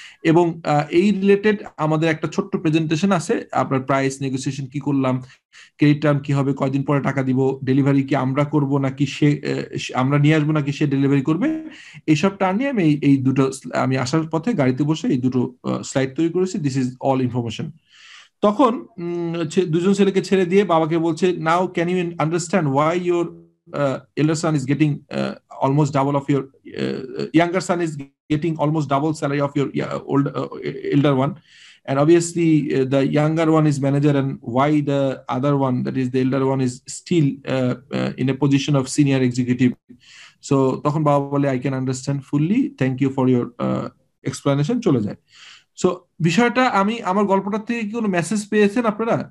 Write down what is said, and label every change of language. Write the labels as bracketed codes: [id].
[bn] এবং এই রিলেটেড আমাদের একটা ছোট্ট প্রেজেন্টেশন আছে, আপনার প্রাইস নেগোসিয়েশন কি করলাম, ক্রেডিট টার্ম কি হবে, কয়দিন পরে টাকা দিব, ডেলিভারি কি আমরা করব নাকি আমরা নিয়ে আসবো নাকি সে ডেলিভারি করবে, এইসব টার্ম নিয়ে আমি এই দুটো আমি আসার পথে গাড়িতে বসে এই দুটো স্লাইড তৈরি করেছি, [en] This is all information. [bn] তখন দুজন ছেলেকে ছেড়ে দিয়ে বাবাকে বলছে, [en] Now can you understand why your elder son is getting almost double of your younger son is getting almost double salary of your elder one, and obviously the younger one is manager, and why the other one, that is the elder one, is still in a position of senior executive. So [bn] তখন বাবা বলে, [en] I can understand fully, thank you for your explanation, [bn] চলে যায়। So বিষয়টা আমি আমার গল্পটা থেকে কি কোনো মেসেজ পেয়েছেন আপনারা?